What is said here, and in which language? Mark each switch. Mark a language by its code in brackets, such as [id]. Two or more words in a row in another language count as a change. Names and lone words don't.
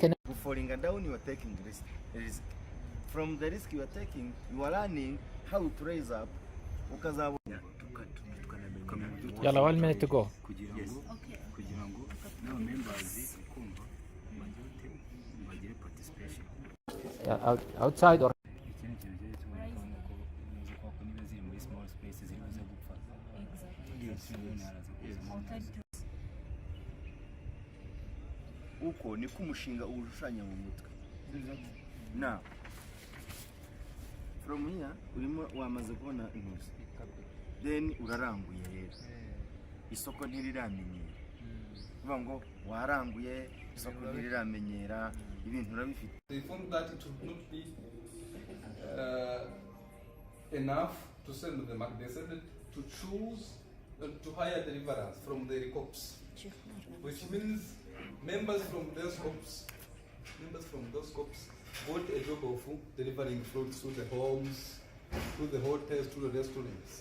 [en] Falling down, you are taking risk. From the risk you are taking, you are learning how to raise up. Yalla, 1 minute to go. Yes. Outside or [rw] uko niko umushinga urushushanya mu mutwe. [en] Now from here [rw] urimo wamaze kubona intuzi, then uraranguye rero isoko ntiriramenyera, uvuga ngo waranguye isoko ntiriramenyera ibintu urabifite. [en] They found that it would not be enough to send them. They decided to choose to hire deliverers from the corps, which means members from those corps got a job of delivering fruits to the homes, to the hotels, to the restaurants.